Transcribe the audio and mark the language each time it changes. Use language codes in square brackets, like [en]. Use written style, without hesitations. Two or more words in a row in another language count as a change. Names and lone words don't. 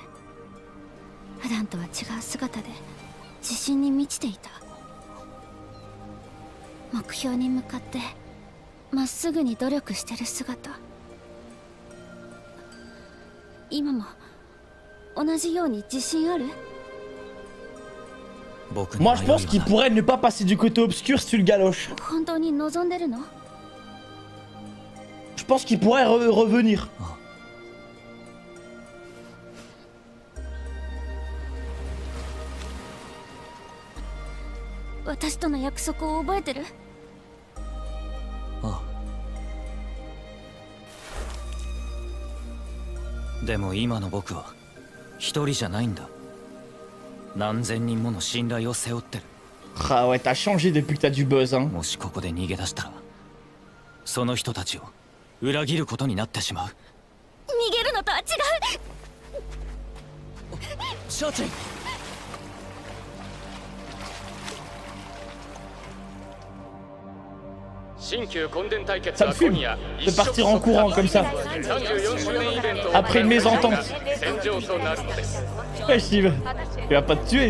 [ja] 普段とは違う姿で自信に満ちていた。目標に向かってまっすぐに努力してる姿、今も同じように自信ある？ [fr] Moi je pense qu'il pourrait ne pas passer du côté obscur si tu le galoches. [ja] 本当に望んでるの？ [fr] Je pense qu'il pourrait revenir. [ja] 私との約束を覚えてる？ああ。でも今の僕は一人じゃないんだ。何千人もの信頼を背負ってる。 [fr] Ah ouais, t'as changé depuis que t'as du buzz, hein. [ja] もしここで逃げ出したら、その人たちを裏切ることになってしまう。逃げるのとは違う。シャーチェン。 [fr] Ça me fume de partir en courant comme ça. Après une mésentente. Ouais, Steve, il va pas te tuer.